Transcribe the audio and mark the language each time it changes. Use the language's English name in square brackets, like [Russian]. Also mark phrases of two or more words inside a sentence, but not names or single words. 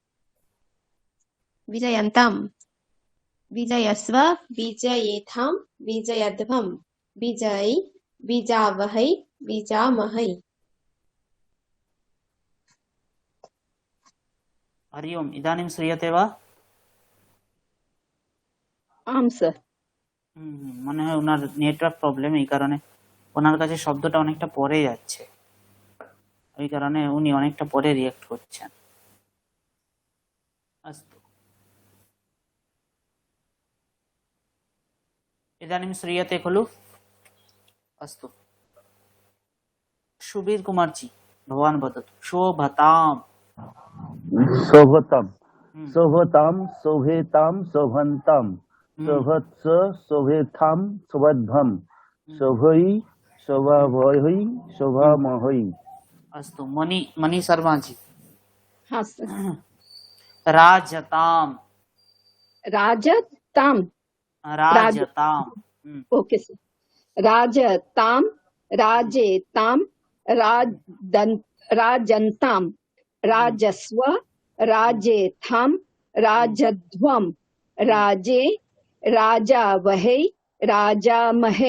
[Sanskrit] विजयन्ताम् विजयस्व विजयेथाम् विजयध्वम् विजयी विजावहै विजामहै। हरि ओम्, इदानीं श्रूयते वा? आम सर। [Bangla] মনে হয় ওনার নেটওয়ার্ক প্রবলেম, এই কারণে ওনার কাছে শব্দটা অনেকটা পরে যাচ্ছে, ওই কারণে উনি অনেকটা পরে রিয়াক্ট করছেন। [Sanskrit] अस्तु, इदानीं श्रूयते खलु? अस्तु, सुबीर कुमार जी भवान् वदतु। शोभताम् शोभताम् शोभताम् शोभेताम् शोभन्ताम् शोभत्स शोभेथाम् शोभध्वम् शोभै शोभावहै शोभामहै। अस्तु, मणि शर्मा जी। [Hindi] हाँ सर। [Sanskrit] राजताम् राजताम राजताम् [English] okay sir. [Sanskrit] राजताम राजेताम राजन्ताम राजस्व राजेथाम राजध्वम राजे राजावहै राजामहै।